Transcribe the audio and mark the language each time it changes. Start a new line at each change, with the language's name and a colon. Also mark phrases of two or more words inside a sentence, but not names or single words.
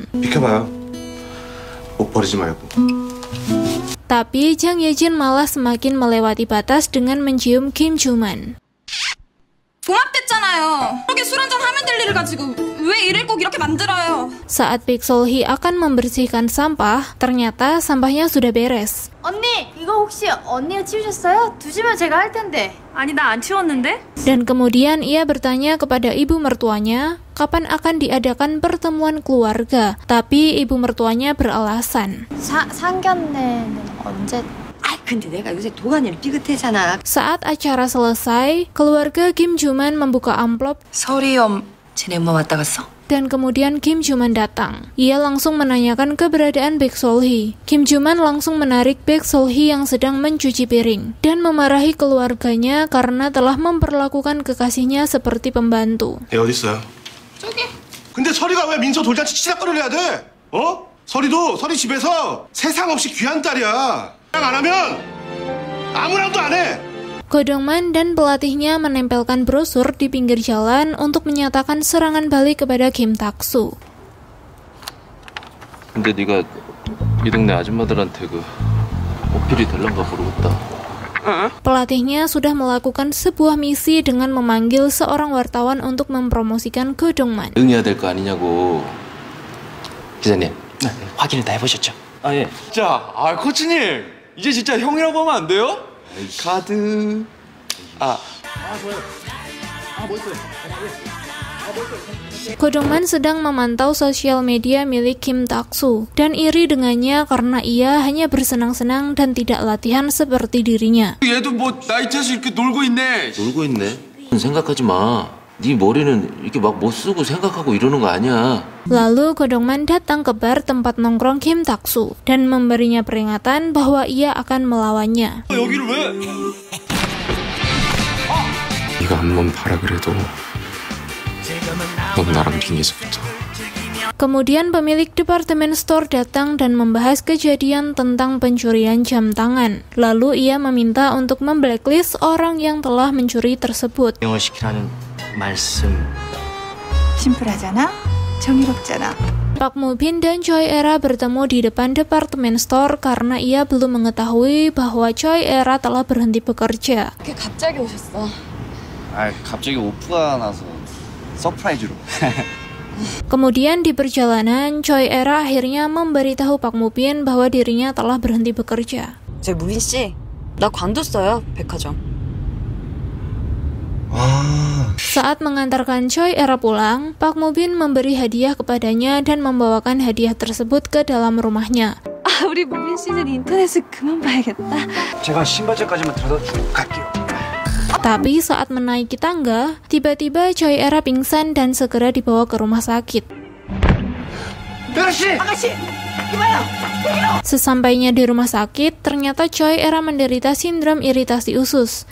Korean: 비켜봐요. 옷 버리지 말고.
Indonesian: Tapi Jang Ye-jin malah semakin melewati batas dengan mencium Kim Joo-man.
Korean: 봉합됐잖아요. 그렇게 술 한잔 하면 될 일을 가지고 왜 일을 꼭 이렇게 만들어요?
Indonesian: Saat Baek Sol-hee akan membersihkan sampah, ternyata sampahnya sudah beres.
Korean: 언니, 이거 혹시 언니가 치우셨어요? 두시면 제가 할 텐데. 아니 나 안 치웠는데?
Indonesian: Dan kemudian ia bertanya kepada ibu mertuanya, kapan akan diadakan pertemuan keluarga. Tapi ibu mertuanya beralasan.
Korean: 상견례는 언제? 근데 내가 요새 도가니를 삐끗해잖아.
Indonesian: Saat acara selesai, keluarga Kim Joo-man membuka amplop
Korean: 설이엄 쟤네 엄마 왔다 갔어?
Indonesian: dan kemudian Kim Joo-man datang. Ia langsung menanyakan keberadaan Baek Sol-hee. Kim Joo-man langsung menarik Baek Sol-hee yang sedang mencuci piring dan memarahi keluarganya karena telah memperlakukan kekasihnya seperti pembantu.
Korean: 애 어딨어요? 저기. 근데 설이가 왜 민서 돌잔치 치닥거리를 해야 돼? 어? 설이도 설이 집에서 세상 없이 귀한 딸이야. 안 하면 아무랑도 안 해.
Indonesian: Go Dong-man dan pelatihnya menempelkan brosur di pinggir jalan untuk menyatakan serangan balik kepada Kim Tak-soo.
Korean: 근데 네가 이 동네 아줌마들한테 그 어필이 될란가 모르겠다.
Indonesian: Pelatihnya sudah melakukan sebuah misi dengan memanggil seorang wartawan untuk mempromosikan Go Dong-man.
Korean: 응해야 될 거 아니냐고. 기자님, 확인을 다 해보셨죠? 아 예. 진짜 코치님 이제 진짜 형이라고 하면 안 돼요? 카드.
Indonesian: Go Dong-man sedang memantau sosial media milik Kim Tak-soo dan iri dengannya karena ia hanya bersenang-senang dan tidak latihan seperti dirinya.
Korean: 얘도 뭐 나이트에서 이렇게 놀고 있네. 놀고 있네. 생각하지 마. 네 머리는 이렇게 막 못 쓰고 생각하고 이러는 거 아니야.
Indonesian: Lalu Go Dong-man datang ke bar tempat nongkrong Kim Tak-soo dan memberinya peringatan bahwa ia akan melawannya.
Korean: 여기를 왜? 네가 한번 봐라 그래도 넌 나랑 링에서 붙어.
Indonesian: Kemudian pemilik departemen store datang dan membahas kejadian tentang pencurian jam tangan. Lalu ia meminta untuk memblacklist orang yang telah mencuri tersebut.
Korean: 영어시키라는 말씀. 심플하잖아? 정의롭잖아.
Indonesian: Park Moo Bin dan Choi Era bertemu di depan departemen store karena ia belum mengetahui bahwa Choi Era telah berhenti bekerja.
Korean: 이렇게 갑자기 오셨어. 갑자기 오프가 나서 서프라이즈로.
Indonesian: Kemudian di perjalanan, Choi Era akhirnya memberitahu Park Moo Bin bahwa dirinya telah berhenti bekerja.
Korean: 무빈 씨, 나 관뒀어요, 백화점.
Indonesian: Saat mengantarkan Choi Era pulang, Park Moo Bin memberi hadiah kepadanya dan membawakan hadiah tersebut ke dalam rumahnya.
Korean: 우리 무빈 씨는 인터넷을 그만 봐야겠다. 제가 신발장까지만 들어다 주고 갈게요.
Indonesian: Tapi saat menaiki tangga, tiba-tiba Choi Era pingsan dan segera dibawa ke rumah sakit.
Korean: 야!
Indonesian: Sesampainya di rumah sakit, ternyata Choi Era menderita sindrom iritasi usus